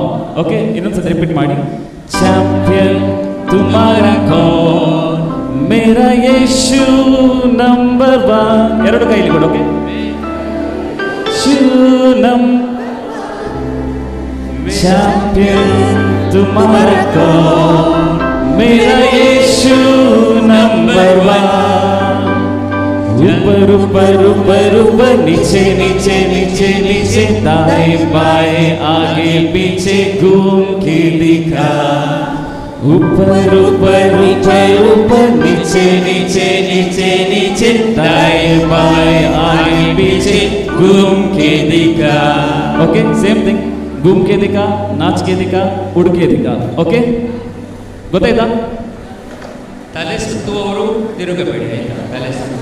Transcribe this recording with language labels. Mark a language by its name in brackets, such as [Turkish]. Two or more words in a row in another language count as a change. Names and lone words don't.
[Kannada] ಓಕೆ, ಇನ್ನೊಂದ್ಸತಿ ರಿಪೀಟ್ ಮಾಡಿ. [Hindi] चैंपियन तुम्हारा कौन, मेरा यीशु नंबर वन. [Kannada] ಎರಡು ಕೈಯಲ್ಲಿ ಕೂಡ. [Hindi] ओके, चैंपियन तुम्हारा कौन, मेरा यीशु नंबर वन. ऊपर ऊपर ऊपर ऊपर, नीचे नीचे नीचे नीचे, दाएं बाएं आगे पीछे घूम के दिखा. ऊपर ऊपर ऊपर ऊपर, नीचे नीचे नीचे नीचे, दाएं बाएं आगे पीछे घूम के दिखा. [English] okay, same thing. [Hindi] घूम के दिखा, नाच के दिखा, उड़ के दिखा. ओके, [Kannada] ಗೊತ್ತಾಯ್ತಾ? ತಲೆ ಸುತ್ತುವವರು ತಿರುಗಬೇಡಿ, ಆಯ್ತಾ? ತಲೆ ಸುತ್ತು.